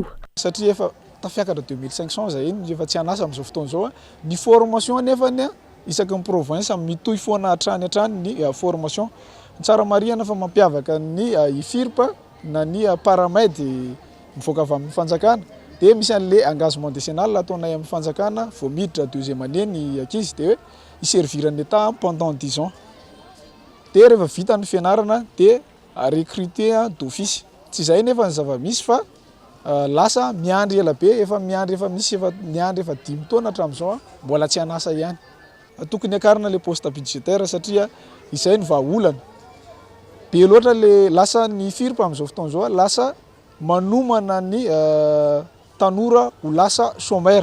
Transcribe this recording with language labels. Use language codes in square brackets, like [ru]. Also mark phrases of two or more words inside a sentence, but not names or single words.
[mg] Satria efa tafiakatra 2500 zay iny efa tsy anasa amin'izao fotoana izao ny formation nefa isaky ny province mitohy foana hatrany ny formation tsara marihana fa mampiavaka ny ifirpa na ny paramède mivoaka avy amin'ny fanjakana dia misy an'le [fr] engagement décennal [mg] ataonay amin'ny fanjakana vao miditra [fr] deuxième année [mg] ny ankizy dia hoe iserviran'ny état [fr] pendant 10 ans [mg] dia rehefa vita ny fianarana dia [fr] recruter d'office [mg] tsy izay nefa ny zava-misy fa lasa miandry ela be efa miandry efa misy efa miandry efa 5 taona hatramin'izao mbola tsy anasa ihany tokony akarina le [fr] poste budgétaire [mg] satria izay ny vahaolana be loatra le lasa ny firpa amin'izao fotoana izao lasa manomana ny tanora ho lasa chômeur.